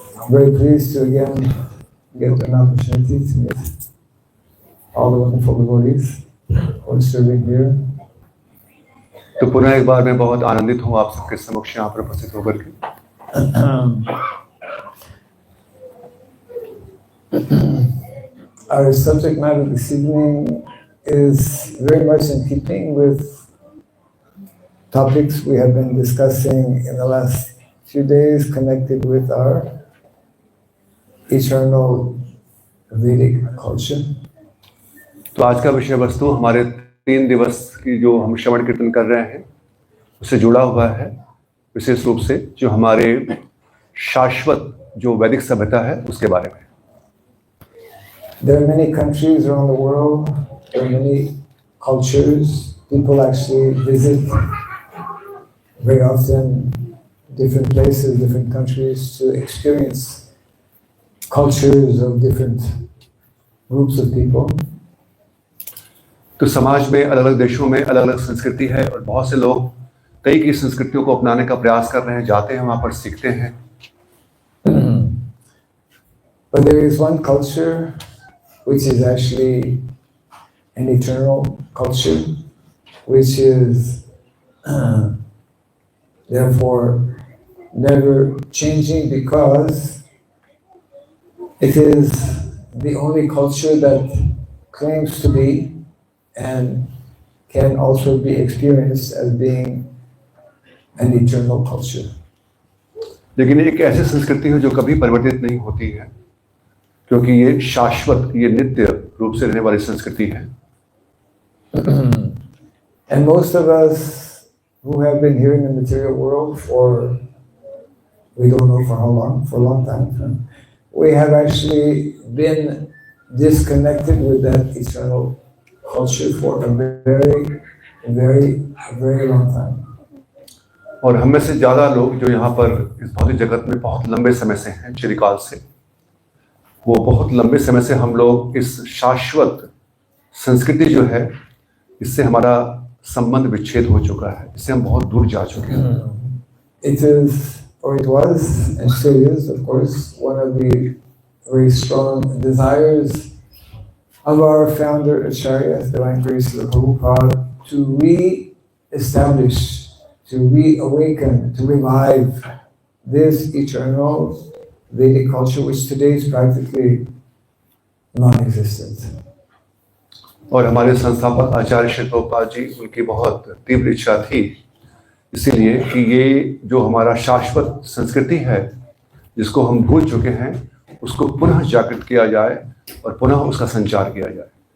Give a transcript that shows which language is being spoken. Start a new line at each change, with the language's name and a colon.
English: Very pleased to again get an opportunity to meet all the wonderful devotees who are serving here.
Hindi: तो पुनः एक बार मैं बहुत आनंदित हूँ आप सबके समक्ष यहाँ पर उपस्थित होकर के।
English: Our subject matter this evening is very much in keeping with topics we have been discussing in the last few days connected with our eternal Vedic culture.
Hindi: तो आज का विषय वस्तु हमारे 3 दिवस की जो हम श्रवण कीर्तन कर रहे हैं उससे जुड़ा हुआ है, विशेष रूप से जो हमारे शाश्वत जो वैदिक सभ्यता है उसके बारे में।
English: There are many countries around the world, there are many cultures. People actually visit very often different places, different countries to experience cultures of different groups of people.
Hindi: तो समाज में अलग अलग देशों में अलग अलग संस्कृति है और बहुत से लोग कई की संस्कृतियों को अपनाने का प्रयास कर रहे हैं, जाते हैं वहाँ पर सीखते हैं।
English: But there is one culture which is actually an eternal culture, which is therefore never changing, because it is the only culture that claims to be and can also be experienced as being an eternal culture.
Hindi: लेकिन एक ऐसी संस्कृति है जो कभी परिवर्तित नहीं होती है, क्योंकि ये शाश्वत, ये नित्य रूप से रहने वाली संस्कृति है।
English: And most of us who have been here in the material world for, we don't know for how long, for a long time, we have actually been disconnected with that eternal culture for a very long time.
Hindi: और हम में से ज्यादा लोग जो यहाँ पर इस भौतिक जगत में बहुत लंबे समय से हैं, चिरकाल से, वो बहुत लंबे समय से हम लोग इस शाश्वत संस्कृति जो है, इससे हमारा संबंध विच्छेद हो चुका है, इससे हम बहुत दूर जा चुके हैं।
English: It is, or it was, and still is, of course, one of the very strong desires of our founder Acharya, Divine Grace of Prabhupada, to re-establish, to reawaken, to revive this eternal Vedic culture, which today is practically non-existent.
Hindi: और हमारे संस्थापक आचार्य श्री प्रभुपाद जी, उनकी बहुत तीव्र इच्छा थी, इसीलिए कि ये जो हमारा शाश्वत संस्कृति है, जिसको हम भूल चुके हैं, उसको पुनः जागृत किया जाए और पुनः उसका संचार किया जाए।